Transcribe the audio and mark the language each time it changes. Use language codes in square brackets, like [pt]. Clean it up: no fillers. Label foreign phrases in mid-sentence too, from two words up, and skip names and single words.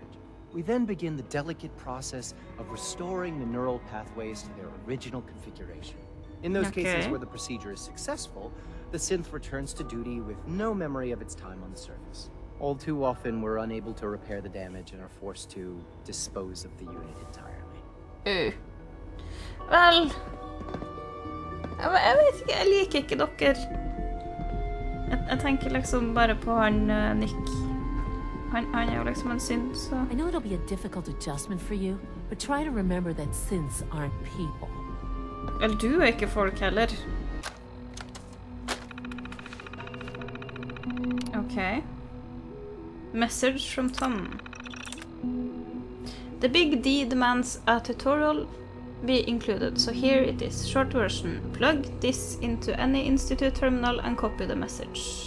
[en] We then begin the delicate process of restoring the neural pathways to their original configuration. In those cases where the procedure is successful, the synth returns to duty with no memory of its time on the surface. All too often, we're unable to repair the damage and are forced to dispose of the unit entirely. [no] Vel... Jeg vet ikke, jeg liker ikke dere. Jeg tenker liksom bare på han Nick. Han er jo liksom en synd, så... [en] I know it'll be a difficult adjustment for you, but try to remember that synths aren't people. [no] Vel, du er ikke folk heller. [en] Okay. Message from Tom. The big D demands a tutorial be included, so here it is. Short version. Plug this into any Institute terminal and copy the message.